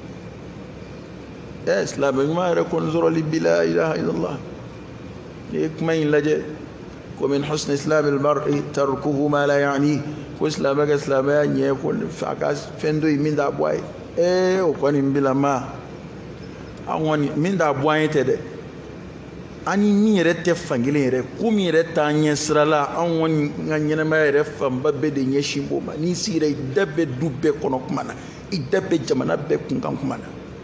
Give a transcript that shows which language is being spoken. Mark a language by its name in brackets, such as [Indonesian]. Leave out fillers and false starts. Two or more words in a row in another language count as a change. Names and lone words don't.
[Bambara] silamɛ ɲuman yɛrɛ kɔni sɔrɔli bi la [Arabic] إله إلا الله [Bambara] n'i ye kuma in lajɛ ko [Arabic] من حسن إسلام المرء تركه ما لا يعني [Bambara] ko silamɛ ka silamɛya ɲɛ ko a ka fɛn dɔ ye min t'a bɔ a ye o kɔni bila ma an kɔni min t'a bɔ an ye tɛ dɛ ani min yɛrɛ tɛ fankelen yɛrɛ ko min yɛrɛ t'an ɲɛ sira la an kɔni ka ɲɛnamaya yɛrɛ fanba bɛɛ de ɲɛsin b'o ma n'i sigira i da bɛ du bɛɛ kɔnɔ kuma na i da bɛ jamana bɛɛ kunkan kuma na